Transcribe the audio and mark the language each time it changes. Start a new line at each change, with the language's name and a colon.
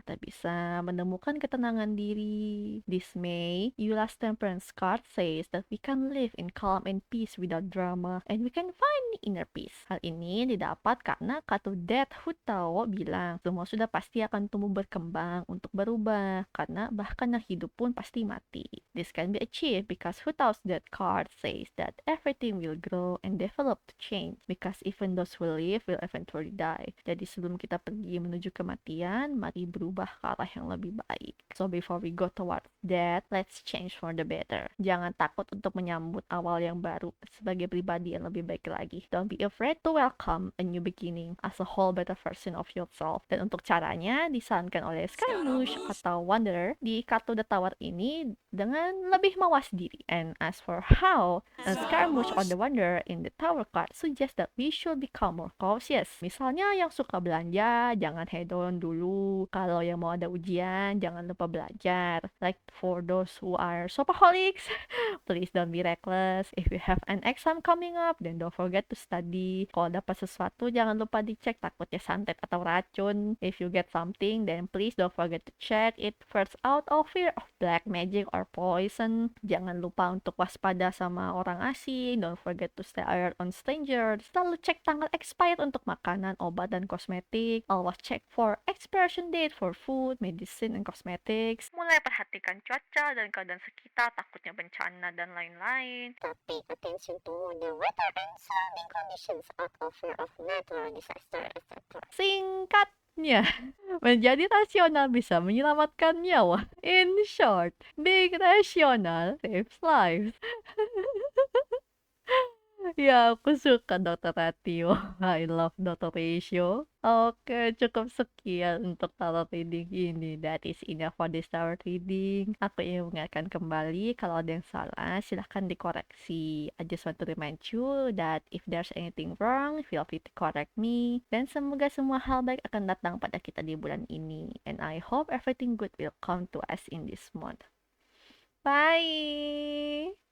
Indonesian: Kita bisa menemukan ketenangan diri.
English: This May, Yula's Temperance card says that we can live in calm and peace without drama, and we can find inner peace.
Indonesian: Hal ini didapat karena Katu Det Hutao bilang, semua sudah pasti akan tumbuh berkembang untuk berubah, karena bahkan yang hidup pun pasti mati.
English: This can be achieved because Hutao's death card says that everything will grow and develop to change, because even those who live will eventually die.
Indonesian: Jadi sebelum kita pergi menuju kematian, mari berubah ke arah yang lebih baik.
English: So before we go towards death, let's change for the better.
Indonesian: Jangan takut untuk menyambut awal yang baru sebagai pribadi yang lebih baik lagi.
English: Don't be afraid to welcome a new beginning as a whole better version of yourself.
Indonesian: Dan untuk caranya disarankan oleh Scaramouche atau Wanderer di kartu The Tower ini dengan lebih mawas diri.
English: And as for how, Scaramouche or the Wanderer in the Tower card suggest that we should become more cautious.
Indonesian: Misalnya yang suka belanja, jangan hedon dulu. Kalau yang mau ada ujian, jangan lupa belajar.
English: Like for those who are shopaholics, please don't be reckless. If you have an exam coming up, then don't forget to study.
Indonesian: Kalau dapat sesuatu, jangan lupa dicek, takutnya santet atau racun.
English: If you get something, then please don't forget to check it first out of fear of black magic or poison.
Indonesian: Jangan lupa untuk waspada sama orang asing.
English: Don't forget to stay alert on strangers.
Indonesian: Selalu cek tanggal expired untuk makanan, obat, dan kosmetik.
English: Always check for expiration date for food, medicine, and cosmetics.
Indonesian: Mulai perhatikan cuaca dan keadaan sekitar, takutnya bencana dan lain-lain.
English: Pay attention to the weather and surrounding conditions out of fear of natural disaster, etc.
Indonesian: Singkatnya, menjadi rasional bisa menyelamatkan nyawa.
English: In short, being rational saves lives.
Indonesian: Ya, aku suka Dr. Ratio.
English: I love Dr. Ratio.
Indonesian: Oke, cukup sekian untuk tarot reading ini.
English: That is enough for this tarot reading.
Indonesian: Aku ingin mengingatkan kembali, kalau ada yang salah, silahkan dikoreksi.
English: I just want to remind you that if there's anything wrong, feel free to correct me.
Indonesian: Dan semoga semua hal baik akan datang pada kita di bulan ini.
English: And I hope everything good will come to us in this month. Bye!